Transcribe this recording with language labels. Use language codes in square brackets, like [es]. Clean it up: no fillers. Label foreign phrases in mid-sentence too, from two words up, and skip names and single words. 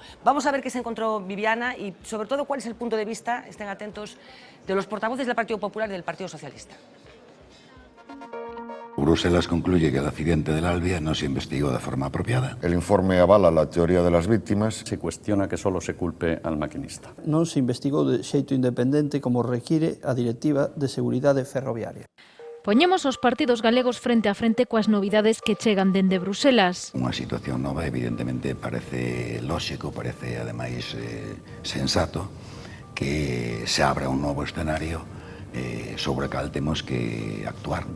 [es] Vamos a ver qué se encontró Viviana y, sobre todo, cuál es el punto de vista, estén atentos, de los portavoces del Partido Popular y del Partido Socialista. Bruselas concluye que el accidente del Albia no se investigó de forma apropiada. El informe avala la teoría de las víctimas. Se cuestiona que solo se culpe al maquinista. [gl] Non se investigou de xeito independente como require a Directiva de Seguridade Ferroviaria. Poñemos os partidos galegos frente a frente coas novidades que chegan dende Bruselas. Unha situación nova, evidentemente, parece lóxico, parece, ademais, sensato que se abra un novo escenario sobre o cal temos que actuar.